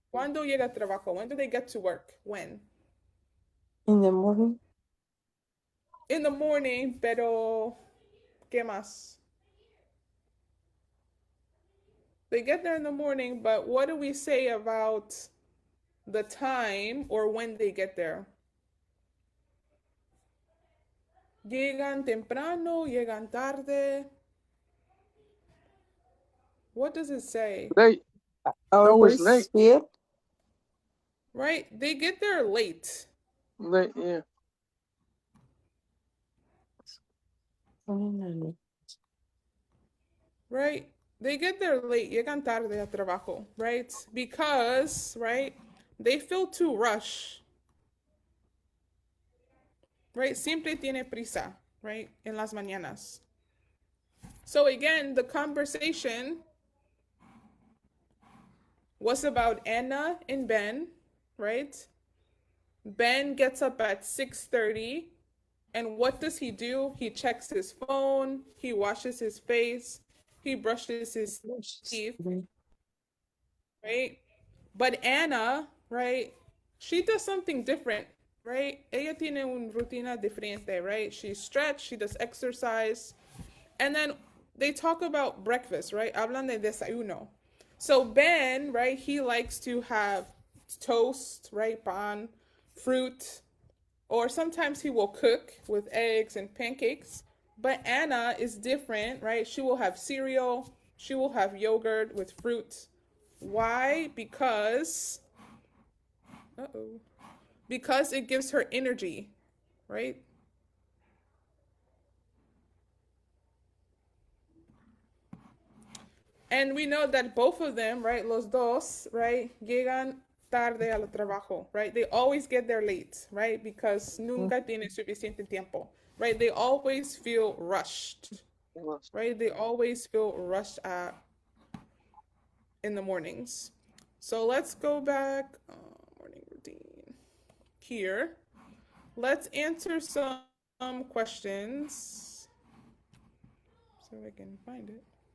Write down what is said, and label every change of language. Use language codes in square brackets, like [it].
[es] ¿Cuándo llega el trabajo? [en] When do they get to work? When? In the morning. In the morning, [es] pero ¿qué más? [en] They get there in the morning, but what do we say about the time or when they get there? [es] Llegan temprano, llegan tarde. [en] What does it say? late? Always late. Here. Right? They get there late. Late, yeah. Right? They get there late, [es] llegan tarde a trabajo, [en] right? Because, right, they feel too rush. Right? [es] Siempre tiene prisa, [en] right? [es] En las mañanas. [en] So again, the conversation was about Anna and Ben, right? Ben gets up at 6:30, and what does he do? He checks his phone, he washes his face, he brushes his teeth, right? But Anna, right? She does something different, right? [es] Ella tiene una rutina diferente, [en] right? She stretch, she does exercise, and then they talk about breakfast, right? [es] Hablan de desayuno. [en] So Ben, right? He likes to have toast, right? Pan, fruit, or sometimes he will cook with eggs and pancakes. But Anna is different, right? She will have cereal, she will have yogurt with fruit. Why? Because it gives her energy, right? And we know that both of them, right, [es] los dos, [en] right, [es] llegan tarde al trabajo, [en] right? They always get there late, right? Because [es] nunca tienen suficiente tiempo, [en] right? They always feel rushed, right? They always feel rushed in the mornings. So let's go back, morning routine here. Let's answer some questions so I can find it.